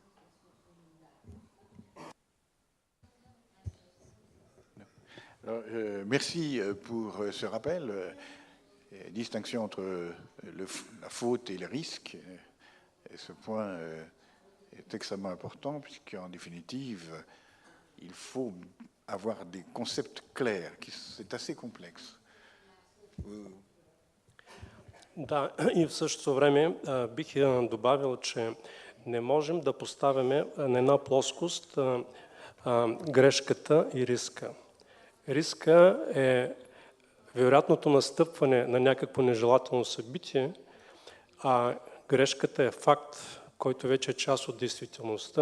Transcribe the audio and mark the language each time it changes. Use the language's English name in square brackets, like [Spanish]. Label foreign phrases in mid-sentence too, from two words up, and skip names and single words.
[French] Alors, merci pour ce rappel. Distinction entre la faute et le risque. Et ce point est extrêmement important, puisqu'en définitive, il faut avoir des concepts clairs. C'est assez complexe. [Bulgarian] Да, и в същото време бих добавил, че не можем да поставяме на една плоскост грешката и риска. Риска е вероятното настъпване на някакво нежелателно събитие, а грешката е факт, който вече е част от действителността.